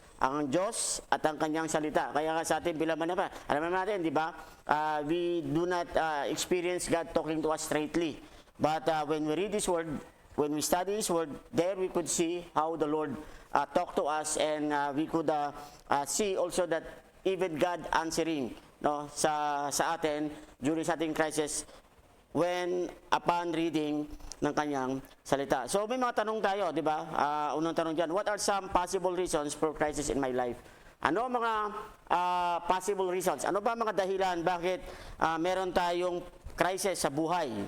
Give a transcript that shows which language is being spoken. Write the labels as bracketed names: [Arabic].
[Filipino] Ang Diyos at ang Kanyang salita. Kaya nga sa atin bilang mananampalataya, alam natin, di ba? [English] We do not experience God talking to us straightly. But when we read His Word, when we study His Word, there we could see how the Lord talk to us, and we could see also that even God answering [Filipino] sa atin [English] during [Filipino] sa ating [English] crisis when upon reading [Filipino] ng Kanyang salita. So may mga tanong tayo, di ba? Unang tanong dyan, [English] what are some possible reasons for crisis in my life? [Filipino] Ano ang mga [English] possible reasons? [Filipino] Ano ba mga dahilan bakit meron tayong crisis sa buhay?